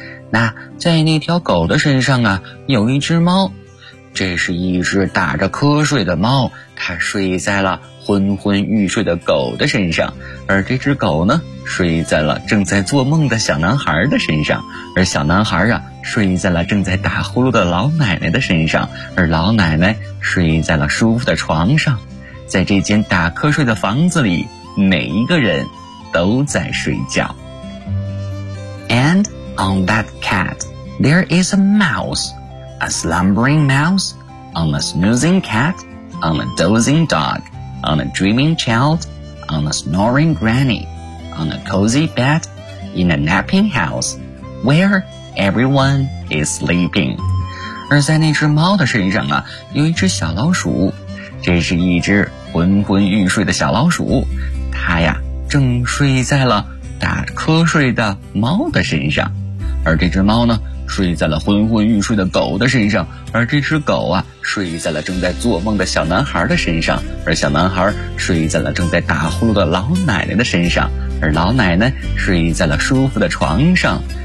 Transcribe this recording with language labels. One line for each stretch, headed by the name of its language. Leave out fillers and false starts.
Chinese: 那在那条狗的身上啊，有一只猫，这是一只打着瞌睡的猫，它睡在了昏昏欲睡的狗的身上，而这只狗呢，睡在了正在做梦的小男孩的身上，而小男孩啊，睡在了正在打呼噜的老奶奶的身上，而老奶奶睡在了舒服的床上。在这间打瞌睡的房子里，每一个人都在睡觉。
English: And on that cat, there is a mouse, a slumbering mouse, on a snoozing cat, on a dozing dog, on a dreaming child, on a snoring granny, on a cozy bed, in a napping house, where everyone is sleeping.
Chinese: 而在那只猫的身上啊，有一只小老鼠，这是一只昏昏欲睡的小老鼠，它呀正睡在了打瞌睡的猫的身上，而这只猫呢睡在了昏昏欲睡的狗的身上，而这只狗啊睡在了正在做梦的小男孩的身上，而小男孩睡在了正在打呼噜的老奶奶的身上，而老奶奶睡在了舒服的床上。